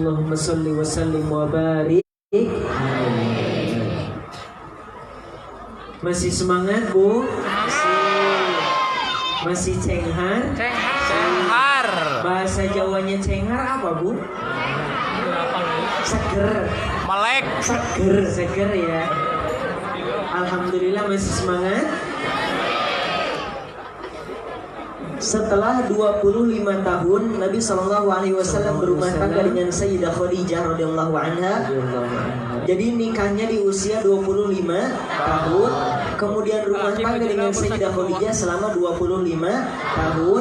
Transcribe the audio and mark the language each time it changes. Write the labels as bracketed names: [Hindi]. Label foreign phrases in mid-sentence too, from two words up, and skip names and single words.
[Arabic] اللهم صل وسلم وبارك. [Indonesian] Masih semangat, Bu? Masih cenghar? [Sundanese] Cenghar. [Indonesian] Bahasa Jawanya cenghar apa, Bu? Seger. [Javanese] Melek. Seger ya. [Indonesian] Alhamdulillah masih semangat. Setelah 25 tahun Nabi SAW berumah tangga dengan Sayyidah Khadijah [Arabic] رضي الله عنها. [Indonesian] Jadi nikahnya di usia 25 tahun, kemudian rumah tangga dengan Sayyidah Khadijah selama 25 tahun.